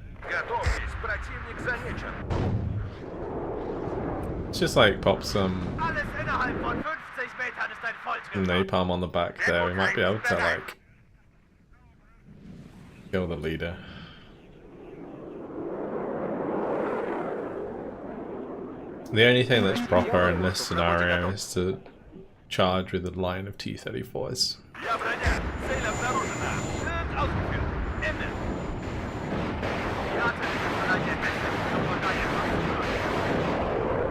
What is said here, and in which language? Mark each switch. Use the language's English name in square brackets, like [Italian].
[Russian] Готовьтесь, противник замечен. [English] Let's just like pop some [German] Alles innerhalb von 50 Metern ist ein Volltreffer. [English] napalm on the back there. We might be able to like kill the leader. The only thing that's proper in this scenario is to charge with a line of T-34s. [Russian] Я броня. Цель обнаружена. [German] Wird ausgeführt. Ende. Die Artillerie verleiht der hässlichen Klopperei etwas Würde.